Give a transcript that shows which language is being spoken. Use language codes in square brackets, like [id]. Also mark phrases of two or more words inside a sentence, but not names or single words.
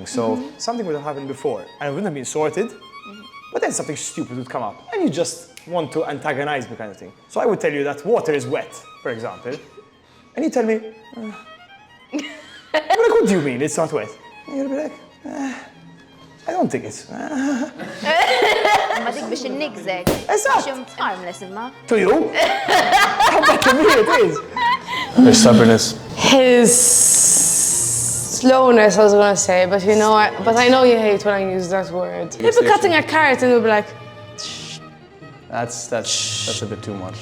[en] So something would have happened before and it wouldn't have been sorted, but then something stupid would come up and you just want to antagonize me kind of thing. So I would tell you that water is wet, for example, and you tell me, I'm like, what do you mean it's not wet? And you'll be like, I don't think it's... [mt] Ma dik biex innigżek. Eżatt. Xim harmless imma. [en] To you? But to me it is. Their stubbornness. His slowness, I was gonna say, but you know, I know you hate when I use that word. You'll be cutting a carrot and you'll be like, That's a bit too much.